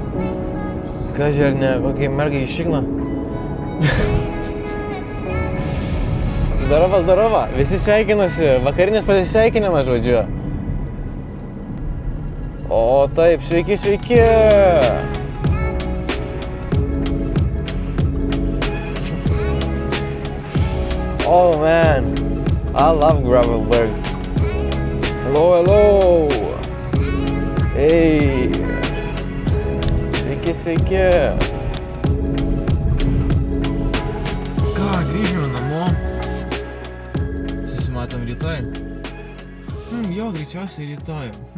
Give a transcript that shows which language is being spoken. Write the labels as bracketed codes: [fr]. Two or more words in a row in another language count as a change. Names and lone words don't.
[lt] Kažkai ar ne, kokiai mergai iššigna. [ru] Zdarova, zdarova, [lt] visi sveikinasi, vakarinis pasisveikinimas, žodžiu. O taip, sveiki, sveiki. [en] Oh man, I love Gravelberg. Hello, hello. Hey. [lt] Sveiki, sveiki. Grįžome namo. Susimatom rytoj. Jo, greičiausiai rytoj.